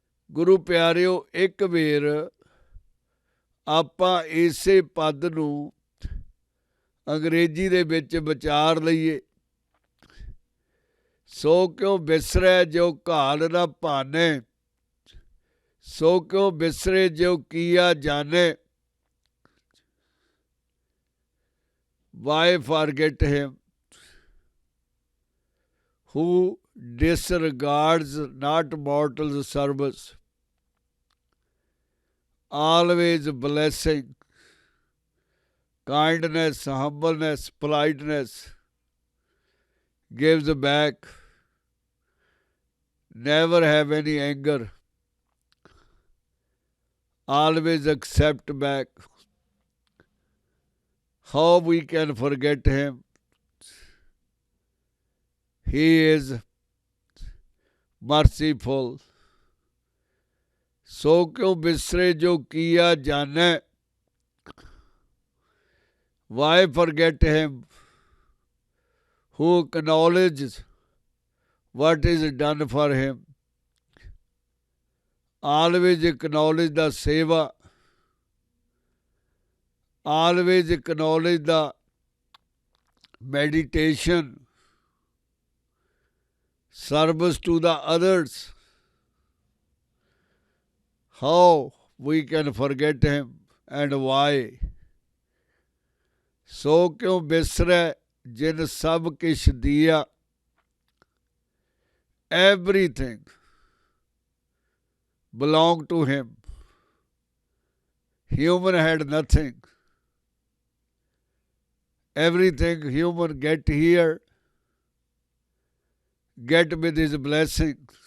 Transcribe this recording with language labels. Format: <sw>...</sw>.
<pa>ਗੁਰੂ ਪਿਆਰਿਓ, ਇੱਕ ਵੇਰ ਆਪਾਂ ਇਸੇ ਪਦ ਨੂੰ ਅੰਗਰੇਜ਼ੀ ਦੇ ਵਿੱਚ ਵਿਚਾਰ ਲਈਏ। ਸੋ ਕਿਉਂ ਬਿਸਰੈ ਜੋ ਘਾਲ ਨਾ ਭਾਨੇ, ਸੋ ਕਿਉਂ ਬਿਸਰੇ ਜੋ ਕੀਆ ਜਾਣੇ।</pa> <en>Why forget him who disregards not mortal service, always blessing, kindness, humbleness, politeness, gives back, never have any anger, always accept back. How we can forget him? He is merciful.</en> <pa>So क्यों बिसरे जो किया जाने।</pa> <en>Why forget him who acknowledges what is done for him? Always acknowledge the seva, always acknowledge the meditation, service to the others. How we can forget him and why?</en> <pa>सो क्यों बिसरै जिन सब किश दिया।</pa> <en>Everything belonged to him. Human had nothing. Everything human get here, get with his blessing.</en>